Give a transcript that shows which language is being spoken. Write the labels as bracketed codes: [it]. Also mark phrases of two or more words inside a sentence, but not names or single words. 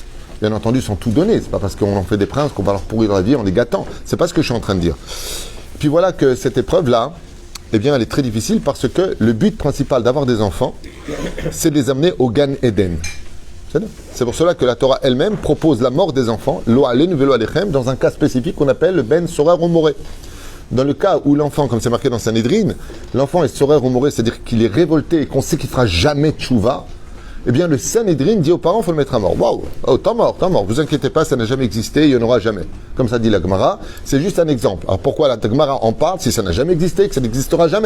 [fr] Bien entendu, sans tout donner. C'est pas parce qu'on en fait des princes qu'on va leur pourrir la vie en les gâtant. C'est pas ce que je suis en train de dire. Puis voilà que cette épreuve-là, eh bien, elle est très difficile parce que le but principal d'avoir des enfants, c'est de les amener au Gan Eden. C'est pour cela que la Torah elle-même propose la mort des enfants, [he] לא עלינו ולא עליכם, [fr] dans un cas spécifique qu'on appelle le [he] בן סורר ומורה. [fr] Dans le cas où l'enfant, comme c'est marqué dans Sanhedrin, l'enfant est [he] סורר ומורה, [fr] c'est-à-dire qu'il est révolté et qu'on sait qu'il ne fera jamais tchouva, eh bien le Sanhedrin dit aux parents, il faut le mettre à mort. Waouh, oh, t'es mort, vous inquiétez pas, ça n'a jamais existé, il n'y en aura jamais. Comme ça dit la Gemara, c'est juste un exemple. Alors pourquoi la Gemara en parle si ça n'a jamais existé, que ça n'existera jamais?